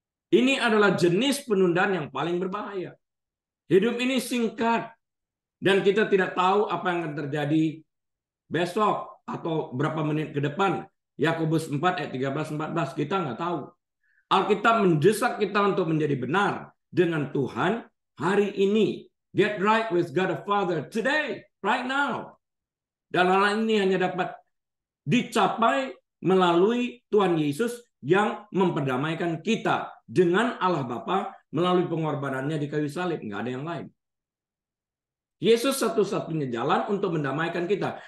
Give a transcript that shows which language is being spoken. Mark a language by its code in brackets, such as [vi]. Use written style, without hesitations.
[id] Ini adalah jenis penundaan yang paling berbahaya. Hidup ini singkat. Dan kita tidak tahu apa yang akan terjadi besok atau berapa menit ke depan. Yakobus 4 ayat 13-14. Kita nggak tahu. Alkitab mendesak kita untuk menjadi benar dengan Tuhan hari ini. [en] Get right with God the Father today, right now. [id] Dan hal ini hanya dapat dicapai melalui Tuhan Yesus yang memperdamaikan kita dengan Allah Bapa melalui pengorbanannya di kayu salib. Nggak ada yang lain. Yesus satu-satunya jalan untuk mendamaikan kita.